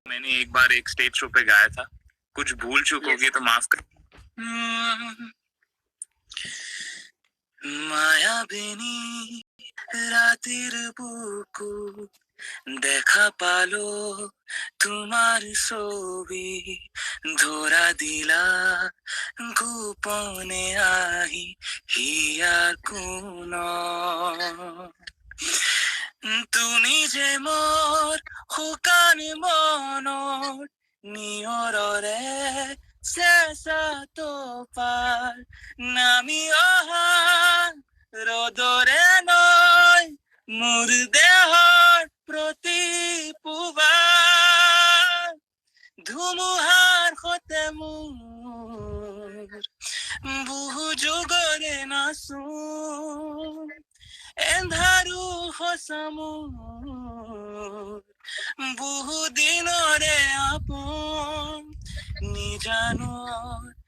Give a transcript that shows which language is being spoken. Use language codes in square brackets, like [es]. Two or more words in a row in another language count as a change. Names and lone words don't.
[hi] मैंने एक बार एक स्टेज शो पे गाया था, कुछ भूल चूक होगी तो माफ कर। [as] মায়াবিনী রাতের বুকু দেখা পালো তোমার ছবি ধরা দিলা গোপনে আহি হিয়ার কোন তুমি যে মোর শুকান মনৰ নিয়ৰৰে চেঁচা তোপাৰ নামি অহা ৰ'দৰে নয় মোৰ দেহৰ প্ৰতি পুৱাৰ ধুমুহাৰ সতে মোৰ বহু যুগৰে নাচোন এন্ধাৰো সঁচা মোৰ বহু দিনৰে আপোন নিজানৰ